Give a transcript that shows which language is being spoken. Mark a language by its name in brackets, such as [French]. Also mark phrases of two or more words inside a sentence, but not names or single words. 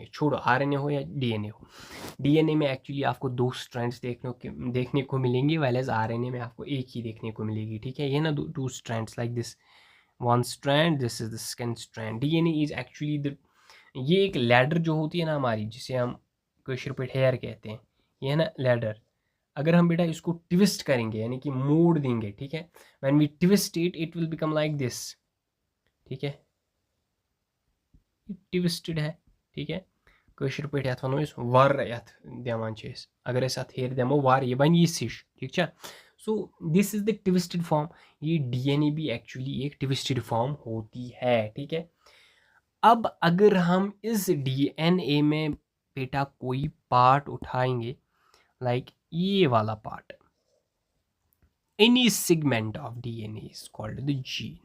[Hindi] छोड़ो आरएनए हो या डीएनए हो, डीएनए में एक्चुअली आपको दो स्ट्रैंड्स देखने को मिलेंगे, [English] well as [Hindi] आरएनए में आपको एक ही देखने को मिलेगी, ठीक है। ये ना [English] two strands like this, one strand, this is the second strand. DNA is actually the, [Hindi] ये एक लैडर जो होती है ना हमारी, जिसे हम क्वेश्चन पे हेयर कहते हैं, ये है ना लैडर। अगर हम बेटा इसको ट्विस्ट करेंगे, यानी कि मोड़ देंगे, ठीक है, [English] when we twist it, it will become like this, [Hindi] ठीक है, ट्विस्टेड है, ठीक है। [Kashmiri] कशर पे यथ वनो वर यथ दिवान अगर हेर दमो वार, ये बन यह हिश, [Hindi] ठीक है। [English] So this is the twisted form. [Hindi] ये डीएनए भी एक्चुअली एक [English] twisted form [Hindi] होती है, ठीक है। अब अगर हम इस डीएनए में बेटा कोई पार्ट उठाएंगे, लाइक ये वाला पार्ट, [English] any segment of DNA is called the gene.